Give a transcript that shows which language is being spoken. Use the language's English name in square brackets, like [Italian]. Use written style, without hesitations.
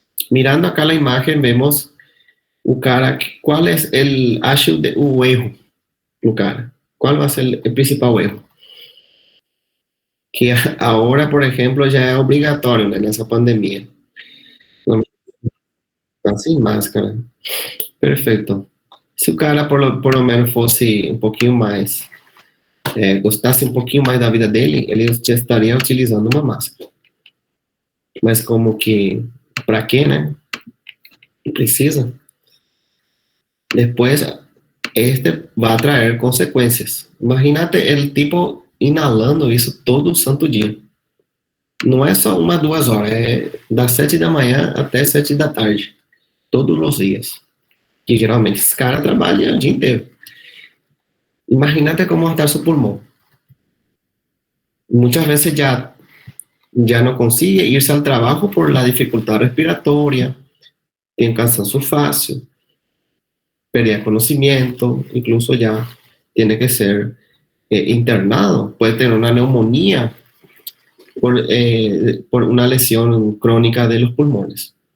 [Spanish] Mirando acá la imagen vemos cuál es el [Portuguese] eixo de erro, [Spanish] cuál va a ser el principal [Portuguese] erro. [Spanish] Que ahora, por ejemplo, ya es obligatorio en esa pandemia. Está sin máscara. Perfecto. [Portuguese] Se o cara por lo menos fosse um pouquinho mais, gostasse um pouquinho mais da vida dele, ele já estaria utilizando uma máscara. Mas como que, para quê, né? Precisa. [Spanish] Después, va a traer consecuencias. Imagínate el tipo inhalando [Portuguese] isso todo santo dia. Não é só 1, 2 horas, é das 7 da manhã até 7 da tarde, todos os dias. Que geralmente esse cara trabalha o dia inteiro. [Spanish] Imagínate cómo va a estar su pulmón. Muchas veces ya no consigue irse al trabajo por la dificultad respiratoria, tiene cansancio fácil, pérdida de conocimiento, incluso ya tiene que ser internado, puede tener una neumonía por una lesión crónica de los pulmones.